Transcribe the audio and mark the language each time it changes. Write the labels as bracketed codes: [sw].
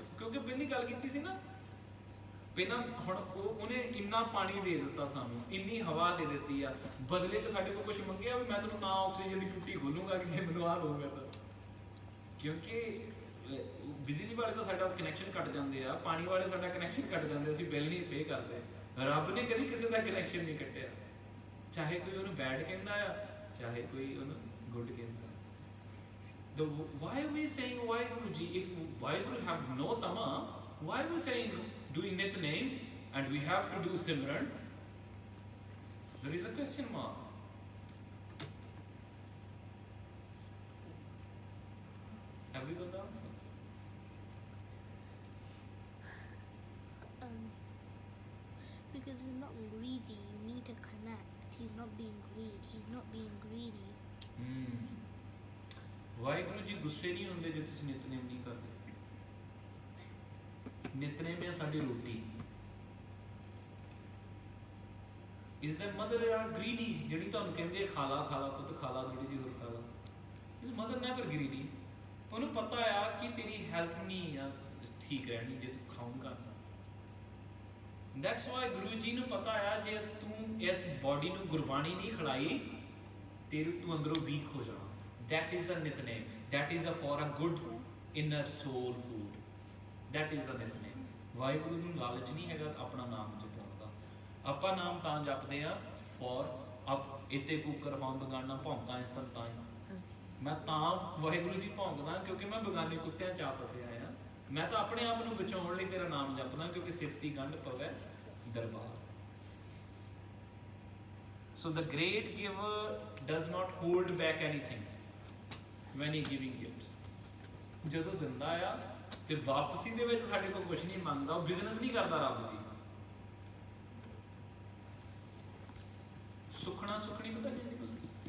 [pa] ਕਿਉਂਕਿ ਪਹਿਲੀ ਗੱਲ ਕੀਤੀ ਸੀ ਨਾ, ਪਹਿਲਾਂ ਹੁਣ ਉਹਨੇ ਇੰਨਾ ਪਾਣੀ ਦੇ ਦਿੱਤਾ ਸਾਨੂੰ, ਇੰਨੀ ਹਵਾ ਦੇ ਦਿੱਤੀ ਆ, ਬਦਲੇ 'ਚ ਸਾਡੇ ਕੋਲ ਕੁਝ ਮੰਗਿਆ ਵੀ ਮੈਂ ਤੈਨੂੰ ਤਾਂ ਆਕਸੀਜਨ ਦੀ ਟੂਟੀ ਖੋਲੂੰਗਾ ਕਿ ਜੇ ਮੈਨੂੰ ਆਹ ਦਊਗਾ ਤਾਂ। ਕਿਉਂਕਿ ਬਿਜਲੀ ਵਾਲੇ ਤਾਂ ਸਾਡਾ ਕਨੈਕਸ਼ਨ ਕੱਟ ਜਾਂਦੇ ਆ, ਪਾਣੀ ਵਾਲੇ ਸਾਡਾ ਕਨੈਕਸ਼ਨ ਕੱਟ ਜਾਂਦੇ, ਅਸੀਂ ਬਿੱਲ ਨਹੀਂ ਪੇ ਕਰਦੇ। ਰੱਬ ਨੇ ਕਦੀ ਕਿਸੇ ਦਾ ਕਨੈਕਸ਼ਨ ਨਹੀਂ ਕੱਟਿਆ, ਚਾਹੇ ਕੋਈ ਉਹਨੂੰ ਬੈਡ ਕਹਿੰਦਾ ਆ, ਚਾਹੇ ਕੋਈ ਉਹਨੂੰ ਗੁੱਡ ਕਹਿੰਦਾ। [en] Why are we saying Waheguru Ji? If Waheguru have no tama, why are we saying doing Nitnem and we have to do Simran? There is a question mark. Have we got the answer? Because he's not greedy. You need to connect. He's not being greedy. He's not being greedy. [pa] Waheguru ji ਗੁੱਸੇ ਨਹੀਂ ਹੁੰਦੇ ਜੇ ਤੁਸੀਂ ਨਿਤਨੇਮ ਨਹੀਂ ਕਰਦੇ। ਨਿਤਨੇਮ ਹੈ ਸਾਡੀ ਰੋਟੀ। [en] Is the mother are greedy? [pa] ਜਿਹੜੀ ਤੁਹਾਨੂੰ ਕਹਿੰਦੇ ਆ ਖਾ ਲਾ ਪੁੱਤ, ਖਾ ਲਾ ਥੋੜੀ ਜਿਹੀ ਹੋਰ ਖਾ ਲਾ। [en] Is mother never greedy? [pa] ਉਹਨੂੰ ਪਤਾ ਆ ਕਿ ਤੇਰੀ ਹੈਲਥ ਨਹੀਂ ਆ ਠੀਕ ਰਹਿਣੀ ਜੇ ਤੂੰ ਖਾਊਂਗਾ। [en] That's why [pa] ਗੁਰੂ ਜੀ ਨੂੰ ਪਤਾ ਆ ਜੇ ਤੂੰ ਇਸ ਬੋਡੀ ਨੂੰ ਗੁਰਬਾਣੀ ਨਹੀਂ ਖਿਲਾਈ ਤੂੰ ਅੰਦਰੋਂ ਵੀਕ ਹੋ ਜਾਣਾ। [en] That is the Nitnem. That is for a good inner soul food. That is the Nitnem. [pa] Waheguru ਨੂੰ ਲਾਲਚ ਨਹੀਂ ਹੈਗਾ ਆਪਣਾ ਨਾਮ ਜਪਣ ਦਾ। ਆਪਾਂ ਨਾਮ ਤਾਂ ਜਪਦੇ ਆ for ਇਤੇ ਕੂਕਰ ਫਾਂ ਬਗਾਨਾ ਭੌਂਕਾਂ ਇਸ ਤਨ ਤਾਂ। ਮੈਂ ਤਾਂ ਵਾਹਿਗੁਰੂ ਜੀ ਭੌਂਕਦਾ ਕਿਉਂਕਿ ਮੈਂ ਬਗਾਨੇ ਕੁੱਤਿਆਂ ਚ ਆ ਫਸਿਆ ਆ। ਮੈਂ ਤਾਂ ਆਪਣੇ ਆਪ ਨੂੰ ਬਚਾਉਣ ਲਈ ਤੇਰਾ ਨਾਮ ਜਪਦਾ ਕਿਉਂਕਿ ਸਿਫਤੀ ਗੰਢ ਪਵੇ ਦਰਬਾਰ। [en] So the great giver does not hold back anything when he giving gifts. [pa] ਜਦੋਂ ਦਿੰਦਾ ਆ ਤੇ ਵਾਪਸੀ ਦੇ ਵਿੱਚ ਸਾਡੇ ਕੋਲ ਕੁਝ ਨਹੀਂ ਮੰਗਦਾ, ਉਹ ਬਿਜ਼ਨਸ ਨਹੀਂ ਕਰਦਾ ਰੱਬ ਜੀ। ਸੁਖਣਾ ਸੁਖਣੀ ਪਤਾ ਨਹੀਂ ਤੁਸੀਂ?